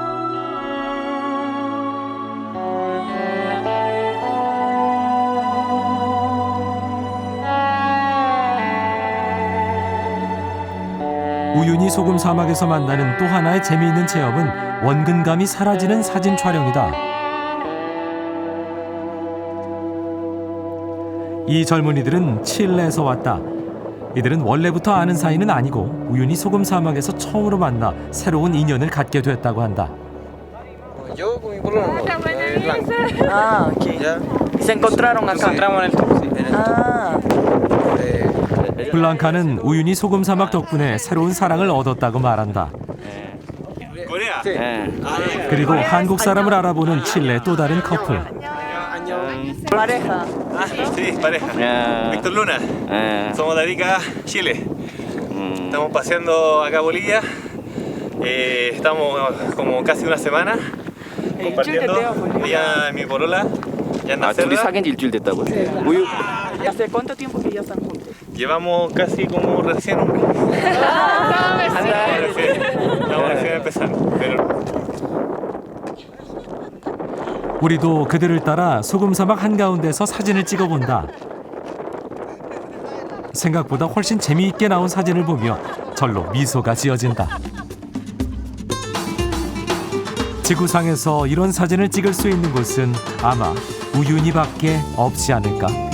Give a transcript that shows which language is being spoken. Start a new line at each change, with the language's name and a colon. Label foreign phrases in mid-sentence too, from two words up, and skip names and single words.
Korean: 우유니 소금 사막에서 만나는 또 하나의 재미있는 체험은 원근감이 사라지는 사진 촬영이다. 이 젊은이들은 칠레에서 왔다. 이들은 원래부터 아는 사이는 아니고 우유니 소금 사막에서 처음으로 만나 새로운 인연을 갖게 됐다고 한다.
Spanish: Yo con mi pololo. Ah, ok. Ya. ¿Y se encontraron Nos acá? encontramos en el tour, sí. En el Ah,
Korean: 블랑카는 우유니 소금 사막 덕분에 새로운 사랑을 얻었다고 말한다. 그리고 한국 사람을 알아보는 칠레 또 다른 커플.
Spanish: pareja. Sí, pareja. Víctor Luna. Somos de Arica, Chile. Estamos paseando acá a Bolivia. Estamos como casi una semana compartiendo. Ella es mi polola. Ya
Korean: 아, 둘이 사귄 지 일주일 됐다고요? 우유.
Spanish: ¿Hace cuánto tiempo que ya están juntos? Llevamos casi como recién un mes. Estamos recién empezando. Pero
Korean: 우리도 그들을 따라 소금 사막 한가운데서 사진을 찍어본다. 생각보다 훨씬 재미있게 나온 사진을 보며 절로 미소가 지어진다. 지구상에서 이런 사진을 찍을 수 있는 곳은 아마 우유니밖에 없지 않을까?